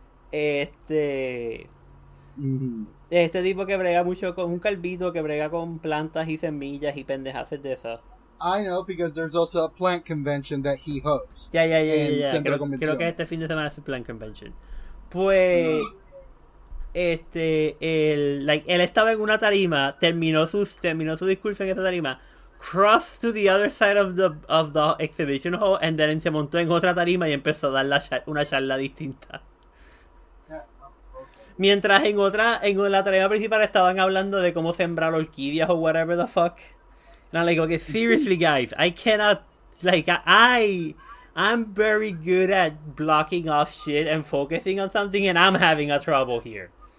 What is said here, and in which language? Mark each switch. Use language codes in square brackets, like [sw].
[es] Este tipo que brega mucho con un calvito que brega con plantas y semillas y pendejaces de esas. [en] I know, because there's also a plant convention that he hosts. [es] Yeah. Creo que este fin de semana es el plant convention. Pues él estaba en una tarima, terminó su discurso en esa tarima, [en] crossed to the other side of the exhibition hall, and then [es] se montó en otra tarima y empezó a dar una charla distinta. Mientras en la tarima principal estaban hablando de cómo sembrar orquídeas o [en] whatever the fuck. And I'm like, okay, seriously guys, I cannot, like, I'm very good at blocking off shit and focusing on something, and I'm having a trouble here.